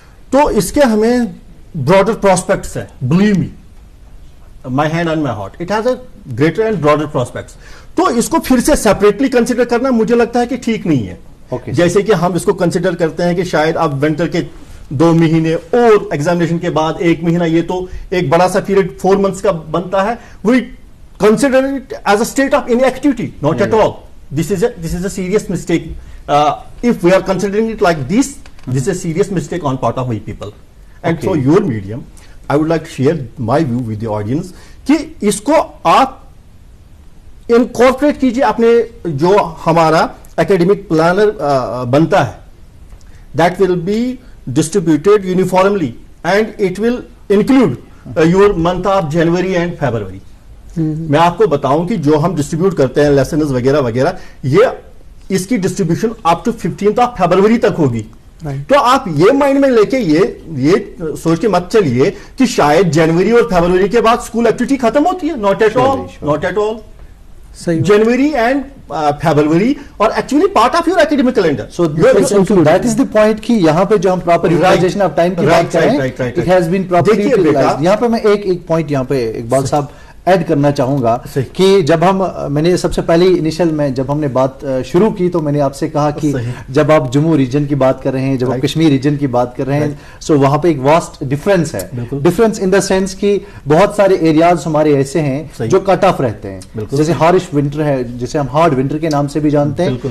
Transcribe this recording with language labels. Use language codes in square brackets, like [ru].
[ur] تو اس کے ہمیں براڈر پراسپیکٹس ہیں. [en] Believe me my hand on my heart it has a greater and broader prospects. [ur] تو اس کو پھر سے سیپریٹلی کنسیڈر کرنا مجھے لگتا ہے کہ ٹھیک نہیں ہے. جیسے کہ ہم اس کو کنسیڈر کرتے ہیں کہ شاید اب ونٹر کے 2 مہینے اور ایگزامینیشن کے بعد 1 مہینہ یہ تو ایک بڑا سا پیریڈ 4 months کا بنتا ہے. [en] We consider it as a state of inactivity. Not at all. This is a serious mistake. If we are considering it like this is a serious mistake on part of we people. And so your medium, I would like to share my view with the audience [ur] کہ اس کو آپ incorporate کیجئے اپنے جو ہمارا academic planner بنتا ہے. [en] That will be distributed uniformly and it will include your month of January and February. [ur] میں آپ کو بتاؤں کہ جو ہم ڈسٹریبیوٹ کرتے ہیں لیسنز وغیرہ وغیرہ یہ اس کی distribution up to 15th of February تک ہوگی. تو آپ یہ مائنڈ میں لے کے یہ سوچ کے مت چلیے کہ شاید جنوری اور فیبروری کے بعد اسکول ایکٹیویٹی ختم ہوتی ہے. [en] Not at all. Not at all. January and February are actually part of your academic calendar. So that is the point [ur] کہ یہاں پہ جو ہم [en] proper utilization of time [ur] کی بات کریں [en] it has been properly utilized. [ur] یہاں پہ میں ایک پوائنٹ یہاں پہ اقبال صاحب ایڈ کرنا چاہوں گا کہ جب میں نے سب سے پہلے انیشل میں جب ہم نے بات شروع کی تو میں نے آپ سے کہا کہ جب آپ جموں ریجن کی بات کر رہے ہیں جب آپ کشمیر ریجن کی بات کر رہے ہیں سو وہاں پہ ایک واسٹ ڈفرینس ہے. ڈفرینس ان دا سینس کہ بہت سارے ایریاز ہمارے ایسے ہیں جو کٹ آف رہتے ہیں جیسے ہارش ونٹر ہے جسے ہم ہارڈ ونٹر کے نام سے بھی جانتے ہیں.